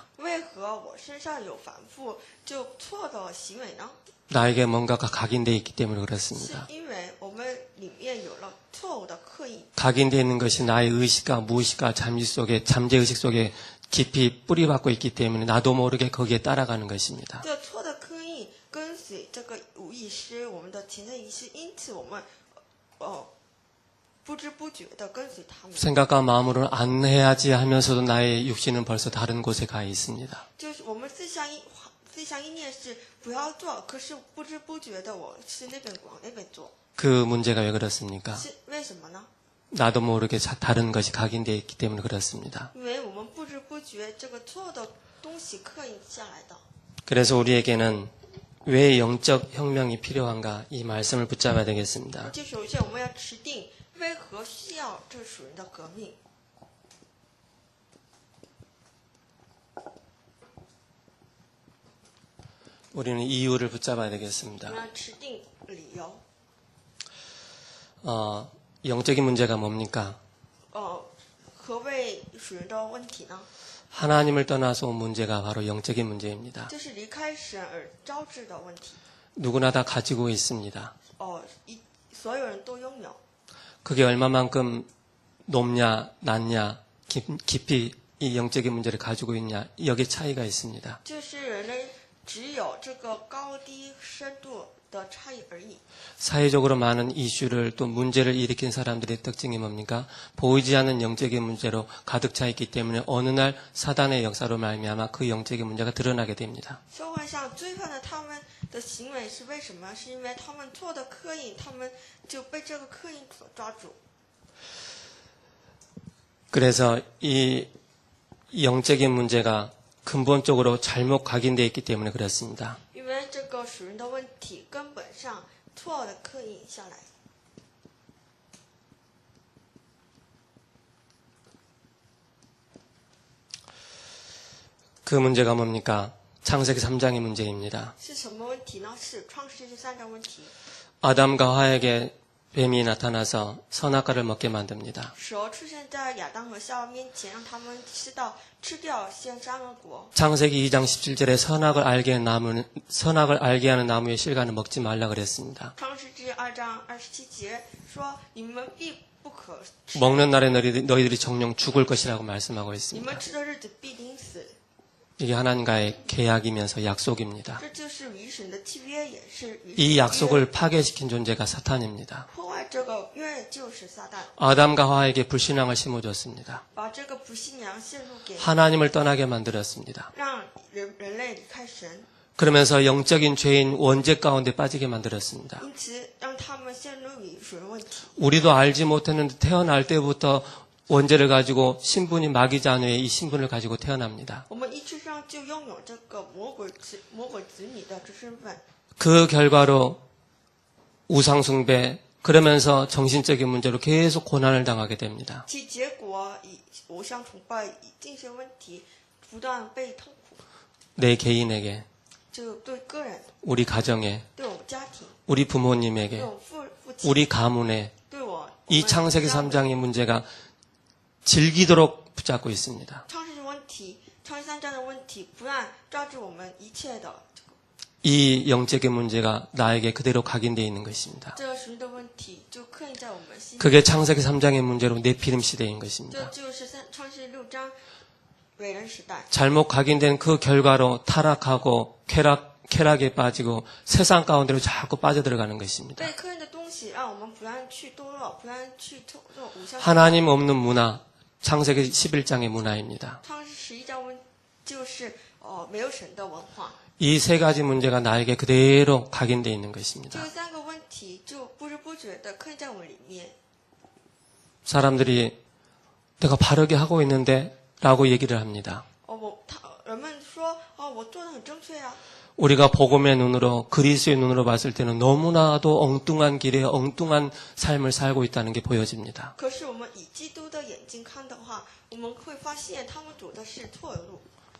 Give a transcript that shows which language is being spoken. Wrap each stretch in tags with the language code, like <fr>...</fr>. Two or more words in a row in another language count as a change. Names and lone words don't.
<zh>为何我身上有反复就错的行为呢？</zh> <ko>나에게 뭔가가 각인되어 있기 때문에</ko> <zh>是</zh> <ko>그렇습니다.</ko> <zh>因为我们里面有了错误的刻印，</zh> <ko>각인되어 있는 것이 나의 의식과 무의식과 잠재의식 속에 깊이 뿌리박고 있기 때문에 나도 모르게 거기에 따라가는 것입니다.</ko> <zh>这错的刻印跟随这个无意识，我们的潜在意识，因此我们不知不觉的跟随他们。</zh> <ko>생각과 마음으로는 안 해야지 하면서도 나의 육신은 벌써 다른 곳에 가 있습니다.</ko> <zh>就是我们思想意念是不要做，可是不知不觉的我是那边往那边做，</zh> <ko>그 문제가 왜 그렇습니까?</ko> <zh>是为什么呢？</zh> <ko>나도 모르게 다른 것이 각인되어 있기 때문에 그렇습니다.</ko> <zh>因为我们不知不觉这个错的东西刻印下来的。</zh> <ko>그래서 우리에게는 왜 영적 혁명이 필요한가 이 말씀을 붙잡아야 되겠습니다.</ko> <zh>就首先我们要持定为何需要这属灵的革命。</zh> <ko>우리는 이유를 붙잡아야 되겠습니다.</ko> <zh>我们要持定理由。</zh> <ko>영적인 문제가 뭡니까?</ko> <zh>何谓属灵的问题呢？</zh> <ko>하나님을 떠나서 온 문제가 바로 영적인 문제입니다.</ko> <zh>这是离开神而招致的问题。</zh> <ko>누구나 다 가지고 있습니다.</ko> <zh>所有人都拥有。</zh> <ko>그게 얼마만큼 높냐, 낮냐, 깊이 이 영적인 문제를 가지고 있냐, 여기에 차이가 있습니다.</ko> <zh>就是人类只有这个高低深度的差异而已。</zh> <ko>사회적으로 많은 이슈를 또 문제를 일으킨 사람들의 특징이 뭡니까? 보이지 않는 영적인 문제로 가득 차 있기 때문에 어느 날 사단의 역사로 말미암아 그 영적인 문제가 드러나게 됩니다.</ko> <zh>社会上罪犯的他们的行为是为什么？是因为他们错的刻印，他们就被这个刻印所抓住。</zh> <ko>그래서 이 영적인 문제가 근본적으로 잘못 각인되어 있기 때문에 그렇습니다.</ko> <zh>因为这个属灵的问题根本上错的刻印下来。</zh> <ko>그 문제가 뭡니까? 창세기 3장의 문제입니다.</ko> <zh>是什么问题呢？是创世纪3章问题。</zh> <ko>아담과 하에게 뱀이 나타나서 선악과를 먹게 만듭니다.</ko> <zh>蛇出现在亚当和夏娃面前，让他们吃掉先善恶果。</zh> <ko>창세기 2장 17절에 선악을 알게 하는 나무의 실과는 먹지 말라 그랬습니다.</ko> <zh>创世纪2章27节说：“你们必不可吃，</zh> <ko>먹는 날에 너희들이 정령 죽을 것이라고 말씀하고</ko> <zh>你</zh> <ko>있습니다.</ko> <zh>们吃的日子必定死。</zh> <ko>이게 하나님과의 계약이면서 약속입니다.</ko> <zh>这就是与神的契约，也是与神的</zh> <ko>이</ko> <zh>约</zh> <ko>약속을 파괴시킨 존재가 사탄입니다.</ko> <zh>破坏这个约就是撒旦，</zh> <ko>아담과 하에게 불신앙을 심어줬습니다.</ko> <zh>把这个不信仰陷入给</zh> <ko>하나님을 떠나게 만들었습니다.</ko> <zh>让人类离开神，</zh> <ko>그러면서 영적인 죄인 원죄 가운데 빠지게 만들었습니다.</ko> <zh>因此让他们陷入于属灵问题。</zh> <ko>우리도 알지 못했는데 태어날 때부터 원죄를 가지고 신분이 마귀 자녀의 이 신분을 가지고 태어납니다.</ko> <zh>我们一出生就拥有这个魔鬼子女的这身份，</zh> <ko>그 결과로 우상숭배 그러면서 정신적인 문제로 계속 고난을 당하게 됩니다.</ko> <zh>其结果以偶像崇拜、以精神问题不断被痛苦，</zh> <ko>내 개인에게,</ko> <zh>就对个人、</zh> <ko>우리 가정에,</ko> <zh>对我们家庭、</zh> <ko>우리</ko> <zh>对</zh> <ko>부모님에게,</ko> <zh>我父亲、</zh> <ko>우리 가문에</ko> <zh>对我</zh> <ko>이 창세기 3장의 문제가 질기도록 붙잡고 있습니다.</ko> <zh>创世问题、创世3章的问题，不让抓住我们一切的</zh> <ko>이 영적인 문제가 나에게 그대로 각인되어 있는 것입니다.</ko> <zh>这个属灵的问题，就刻印在我们心里。</zh> <ko>그게 창세기 3장의 문제로 내피름 시대인</ko> <zh>这</zh> <ko>것입니다.</ko> <zh>就是创世6章伟人时代。</zh> <ko>잘못 각인된 그 결과로 타락하고 쾌락에 빠지고 세상 가운데로 자꾸 빠져들어가는 것입니다.</ko> <zh>被刻印的东西，让我们不让去堕落，不让去做偶像。</zh> <ko>하나님 없는 문화, 창세기 11장의 문화입니다.</ko> <zh>创世11章就是没有神的文化。</zh> <ko>이 세 가지 문제가 나에게 그대로 각인되어 있는</ko> <zh>这</zh> <ko>것입니다.</ko> <zh>3个问题就不知不觉的刻印在我们里面。</zh> <ko>사람들이 내가 바르게 하고 있는데 라고 얘기를 합니다.</ko> <zh>人们说我做的很正确啊。</zh> <ko>우리가 복음의 눈으로 그리스도의 눈으로 봤을 때는 너무나도 엉뚱한 길에 엉뚱한 삶을 살고 있다는 게 보여집니다.</ko> <zh>可是我们以基督的眼睛看的话，我们会发现他们走的是错的路。</zh>